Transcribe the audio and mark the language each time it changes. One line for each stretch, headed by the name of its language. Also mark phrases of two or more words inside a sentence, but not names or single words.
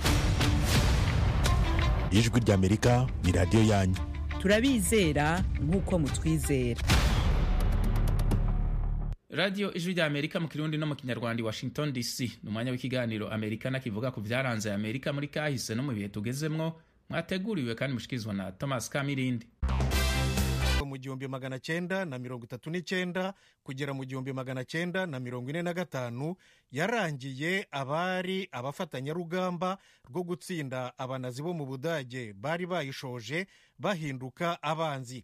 Rundi: Ijwi ry'Amerika ni radio yanyu. Turabizera nk'uko mutwizera. Radio Ijwi ry'Amerika mu Kirundi no mu Kinyarwanda, Washington DC. Numwanya w'ikiganiro Amerikana kivuga ku vyaranze Amerika muri kahise no mu bihe tugezemwo, mwateguriwe kandi mushikizwa na Thomas Kamirindi. Mu 1939 kugera mu 1945 yarangiye abari abafatanyarugamba rwo gutsinda abanazi bo mu Budage bari bayishoje bahinduka abanzi.